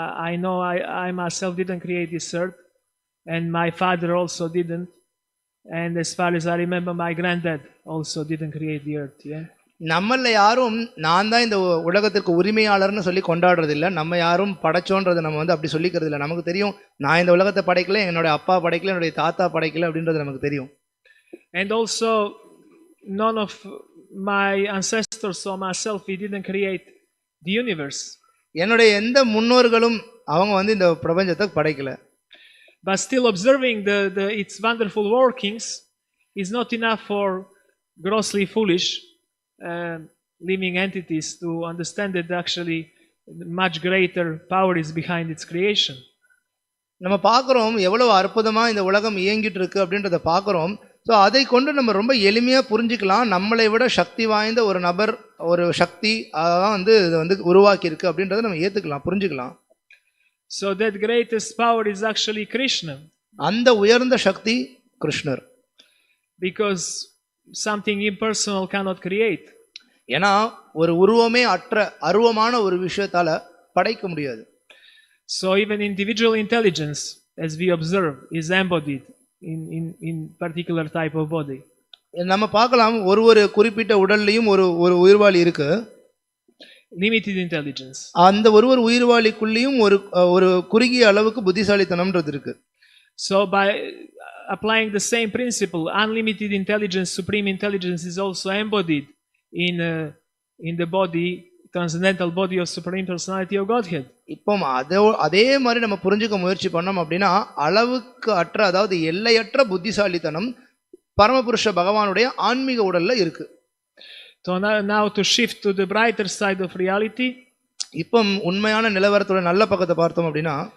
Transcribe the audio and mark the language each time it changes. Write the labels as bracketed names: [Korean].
[English] I know I myself didn't create this earth, and my father also didn't, and as far as I remember my granddad also didn't create the earth. Yeah, [Tamil] நம்மள யாரும் நான் தான் இந்த உலகத்திற்கு உரிமையாளர்னு சொல்லி கொண்டாடுறது இல்லை. நம்ம யாரும் படைச்சோன்றதை நம்ம அப்படி சொல்லிக்கிறது இல்லை. நமக்கு தெரியும் நான் இந்த உலகத்தை படைக்கல, என்னோட அப்பா படைக்கல, என்னுடைய தாத்தா படைக்கல அப்படின்றது நமக்கு தெரியும். [English] And also none of my ancestors or myself, we didn't create the universe. [Tamil] என்னுடைய எந்த முன்னோர்களும் அவங்க இந்த பிரபஞ்சத்தை படைக்கல. [English] But still observing its wonderful workings is not enough for grossly foolish living entities to understand that actually much greater power is behind its creation. [Tamil] நம்ம பார்க்குறோம் எவ்வளவு அற்புதமாக இந்த உலகம் இயங்கிட்டு இருக்கு அப்படின்றத பார்க்குறோம். ஸோ அதை கொண்டு நம்ம ரொம்ப எளிமையாக புரிஞ்சுக்கலாம். நம்மளை விட சக்தி வாய்ந்த ஒரு நபர், ஒரு சக்தி அதான் இதை உருவாக்கியிருக்கு அப்படின்றத நம்ம ஏற்றுக்கலாம், புரிஞ்சுக்கலாம். [English] So that greatest power is actually Krishna. [Tamil] அந்த உயர்ந்த சக்தி கிருஷ்ணர். [English] Because something impersonal cannot create. [Tamil] ஏன்னா ஒரு உருவமே அற்ற அருவமான ஒரு விஷயத்தால படைக்க முடியாது. [English] So even individual intelligence, as we observe, is embodied in particular type of body. [Tamil] நம்ம பார்க்கலாம் ஒரு குறிப்பிட்ட உடல்லையும் ஒரு உயிர்வாளி இருக்கு. [English] Limited intelligence. [Tamil] அந்த ஒரு உயிர்வாளிக்குள்ளேயும் ஒரு குறுகிய அளவுக்கு புத்திசாலித்தனம்ன்றது இருக்கு. [English] So by applying the same principle, unlimited intelligence, supreme intelligence is also embodied in the body, transcendental body of supreme personality of Godhead. [Tamil] இப்போ அதே மாதிரி நம்ம புரிஞ்சுக்க முயற்சி பண்ணோம் அப்படின்னா அளவுக்கு அற்ற, அதாவது எல்லையற்ற புத்திசாலித்தனம் பரமபுருஷ பகவானுடைய ஆன்மீக உடல்ல இருக்கு. [English] So now to shift to the brighter side of reality. [Tamil] இப்போ உண்மையான நிலவரத்தோட நல்ல பக்கத்தை பார்த்தோம் அப்படின்னா